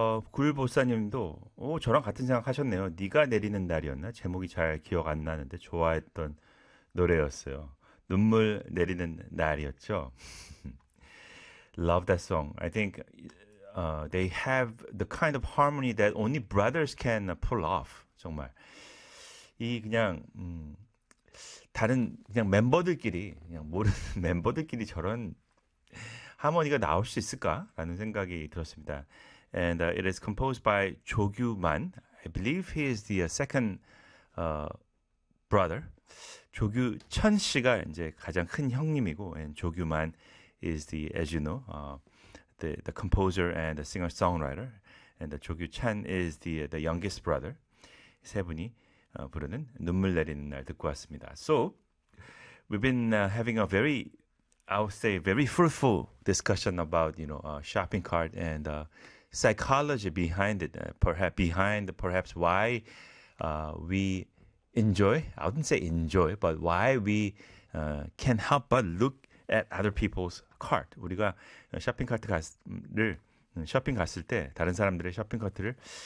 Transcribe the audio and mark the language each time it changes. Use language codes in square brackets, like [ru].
[ko] 굴보사님도 저랑 같은 생각 하셨네요. 네가 내리는 날이었나? 제목이 잘 기억 안 나는데 좋아했던 노래였어요. 눈물 내리는 날이었죠. [en] Love that song. I think they have the kind of harmony that only brothers can pull off. [ko] 정말. 이 그냥 다른 그냥 멤버들끼리 그냥 모르는 멤버들끼리 저런 하모니가 나올 수 있을까라는 생각이 들었습니다. [en] And it is composed by 조규만. I believe he is the second brother. [ko] 조규천 씨가 이제 가장 큰 형님이고, [en] and 조규만 is the, as you know, the composer and the singer songwriter. And 조규찬 is the youngest brother. [ko] 세 분이 부르는 눈물 내리는 날 듣고 왔습니다. [en] So we've been having a very, I would say, very fruitful discussion about, shopping cart and psychology behind it. Perhaps why we enjoy. I wouldn't say enjoy, but why we can't help but look at other people's cart. [ko] 우리가 쇼핑 갔을 때 다른 사람들의 쇼핑 카트를